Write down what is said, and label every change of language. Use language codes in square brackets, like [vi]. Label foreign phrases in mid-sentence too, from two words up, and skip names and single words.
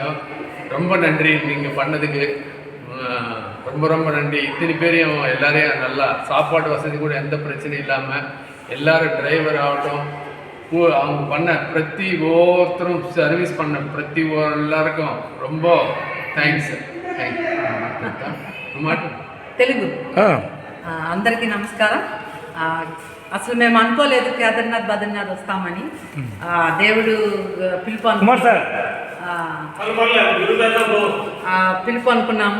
[ta] ரொம்ப நன்றி நீங்கள் பண்ணதுக்கு, ரொம்ப ரொம்ப நன்றி. இத்தனை பேரையும் எல்லாரையும் நல்லா சாப்பாடு வசதி கூட எந்த பிரச்சனையும் இல்லாமல் எல்லாரும் டிரைவர் ஆகட்டும், அவங்க பண்ண பிரதி ஒவ்வொருத்தரும் சர்வீஸ் பண்ண பிரதி எல்லாருக்கும் ரொம்ப థ్యాంక్స్. [te] తెలుగు అందరికీ నమస్కారం. అసలు మేము అనుకోలేదు కేదార్నాథ్ బద్రీనాథ్ వస్తామని. దేవుడు పిలుపు అనుకున్నాము.